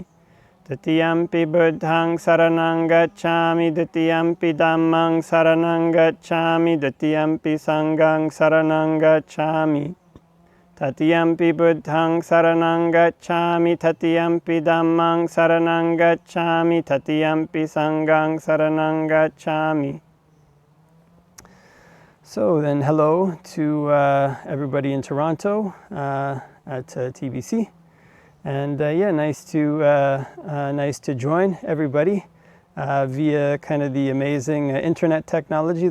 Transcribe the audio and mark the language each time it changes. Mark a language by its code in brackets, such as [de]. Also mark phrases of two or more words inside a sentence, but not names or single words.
[pi] Tatiyampi buddhaṃ saranang gacchāmi, Tatiyampi dhammāṃ saranang gacchāmi, Tatiyampi sanghaṃ saranang gacchāmi. Tatiyampi buddhaṃ saranang gacchāmi, Tatiyampi dhammāṃ saranang gacchāmi, Tatiyampi sanghaṃ saranang gacchāmi. [en] So then hello to everybody in Toronto at TBC. And nice to join everybody via kind of the amazing internet technology.